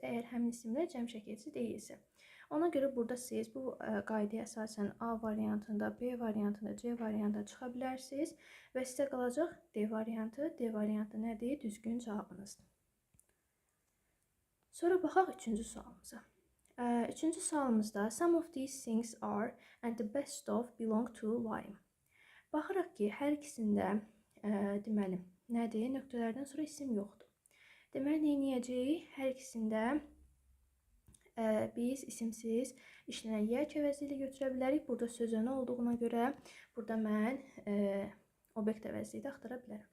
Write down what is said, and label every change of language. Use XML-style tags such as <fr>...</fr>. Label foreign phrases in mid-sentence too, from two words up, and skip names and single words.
<az>Əgər həmin isimlər cəm şəkilçi deyilsə. Ona görə burada siz bu qaydaya əsasən A variantında, B variantında, C variantında çıxa bilərsiniz və sizə qalacaq D variantı. D variantı nədir? Düzgün cavabınızdır. Sonra baxaq üçüncü sualımıza. Üçüncü sualımızda</az> <en>some of these things are and the best of belong to Liam.</en> <az>Baxırıq ki, hər ikisində deməli, nədir? Nöqtələrdən sonra isim yoxdur. Deməli, nə edəcəyik? Hər ikisində biz isimsiz işlənən yer əvəzliyi götürə bilərik. Burada söz önü olduğuna görə burada mən obyekt əvəzliyi də axtara bilərəm.</az>